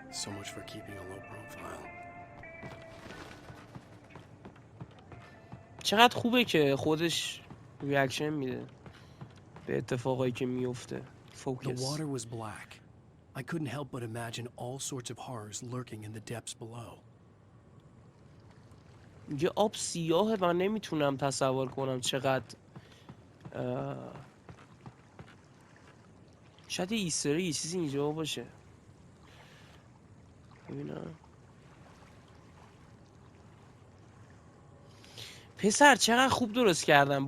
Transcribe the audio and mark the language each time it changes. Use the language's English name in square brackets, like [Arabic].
[English] So much for keeping a low profile. [Persian] چقدر خوبه که خودش ریاکشن میده به اتفاقایی که میفته. [English] The water was black. I couldn't help but imagine all sorts of horrors lurking in the depths below. [Persian] یه آب سیاهه و نمیتونم تصور کنم چقدر شاید ایستری یه چیزی اینجا باشه. ببینم پسر چقدر خوب درست کردم.